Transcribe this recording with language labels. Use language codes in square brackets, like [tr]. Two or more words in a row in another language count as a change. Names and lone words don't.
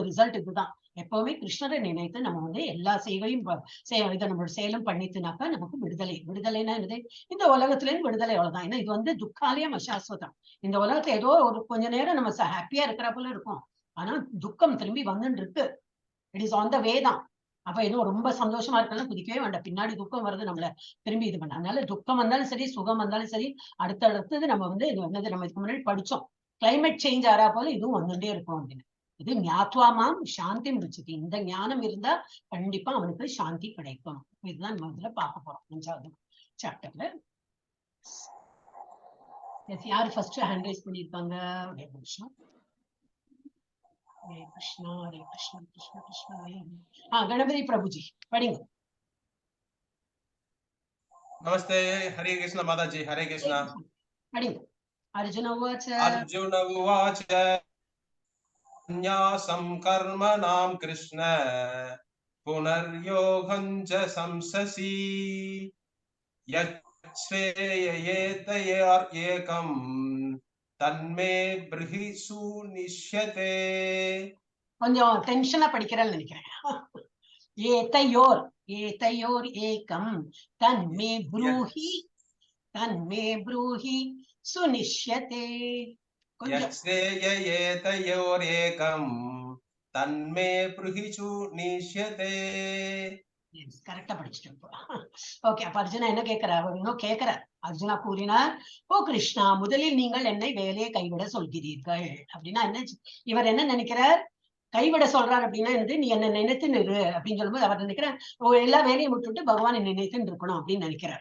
[ta] ரிசல்ட் இதுதான். எப்பவுமே கிருஷ்ணரை நினைத்து நம்ம வந்து எல்லா சேவையும் இதை நம்மளோட செயலும் பண்ணிட்டுனாக்கா நமக்கு விடுதலைன்னா என்னது? இந்த உலகத்துல இருந்து விடுதலை, அவ்வளவுதான். ஏன்னா இது வந்து [sa] दुःखालयम् अशाश्वतम्. [ta] இந்த உலகத்துல ஏதோ ஒரு கொஞ்ச நேரம் நம்ம ஹாப்பியா இருக்கிற போல இருக்கும், ஆனா துக்கம் திரும்பி வந்துட்டு இருக்கு. [en] it is on the way தான். [ta] அப்ப ஏதோ ரொம்ப சந்தோஷமா இருக்கலாம் குதிக்கவே வேண்டாம், பின்னாடி துக்கம் வருது நம்மள திரும்பி இது பண்ண. அதனால துக்கம் வந்தாலும் சரி, சுகம் வந்தாலும் சரி, அடுத்தது நம்ம வந்து என்னது, நம்ம இதுக்கு முன்னாடி படிச்சோம், [en] climate change [ta] ஆறா போல இதுவும் வந்துட்டே இருக்கும் அப்படின்னு. [sa] இது ज्ञात्वा मां शान्तिम् ऋच्छति. [ta] இந்த ஞானம் இருந்தா கண்டிப்பா அவனுக்கு சாந்தி கிடைக்கும். இதுதான் நம்ம இதுல பார்க்க போறோம் 5வது சாப்டர்ல. யாரு [en] first hand raise [ta] பண்ணிருக்காங்க? ஒரே நிமிஷம். [hi] हरे कृष्णा कृष्ण कृष्ण हाँ गणपति प्रभु जी पढ़ेंगे। नमस्ते, हरे कृष्ण माता जी। हरे कृष्ण। [sa] पढ़ेंगे। अर्जुन उवाच संन्यासं कर्मणां कृष्ण पुनर्योगं च संससि यच्छ्रेययेतयेकं तन्मे ब्रूहि सुनिश्यते। [ta] கொஞ்சம் டென்ஷனா படிக்கிறேன்னு நினைக்கிறேன். [sa] एतयोर् एकं तन्मे ब्रूहि सुनिश्यते. यच्छ्रेययेतयोरेकं तन्मे ब्रूहि सुनिश्यते. [ta] கரெக்டா படிச்சுட்டு. ஓகே, அப்ப அர்ஜுனா என்ன கேட்கிறார்? இன்னும் கேட்கிறார். அர்ஜுனா கூறினார், ஓ கிருஷ்ணா, முதலில் நீங்கள் என்னை வேலையை கைவிட சொல்கிறீர்கள் அப்படின்னா என்ன? இவர் என்ன நினைக்கிறார்? கைவிட சொல்றாரு அப்படின்னா என்னது? நீ என்ன நினைத்து நிறு அப்படின்னு சொல்லும்போது அவர் நினைக்கிறார் எல்லா வேலையும் விட்டுட்டு பகவானை நினைத்து இருக்கணும் அப்படின்னு நினைக்கிறார்.